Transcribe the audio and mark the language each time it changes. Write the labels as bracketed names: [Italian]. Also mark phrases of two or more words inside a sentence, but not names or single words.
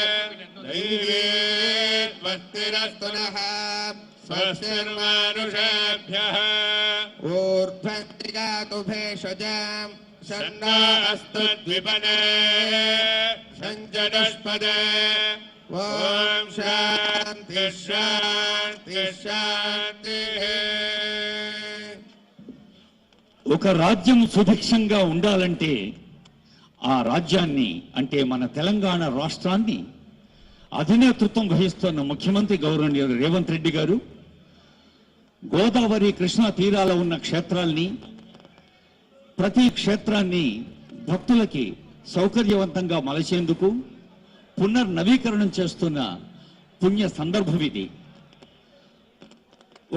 [Sanskrit] दैवीर्वत्तिरस्तु नः स्वस्तिर्मानुषेभ्यः ऊर्ध्वन्दिगातु भेषजाम् शन्नो अस्तु द्विपदे सञ्जदष्पदे ॐ शान्तिः शान्तिः शान्तिः. [Telugu] ఒక రాజ్యం సుభిక్షంగా ఉండాలంటే ఆ రాజ్యాన్ని అంటే మన తెలంగాణ రాష్ట్రాన్ని అధినేతృత్వం వహిస్తున్న ముఖ్యమంత్రి గౌరవనీయులు రేవంత్ రెడ్డి గారు గోదావరి కృష్ణా తీరాల ఉన్న క్షేత్రాల్ని ప్రతి క్షేత్రాన్ని భక్తులకి సౌకర్యవంతంగా మలచేందుకు పునర్నవీకరణం చేస్తున్న పుణ్య సందర్భం ఇది.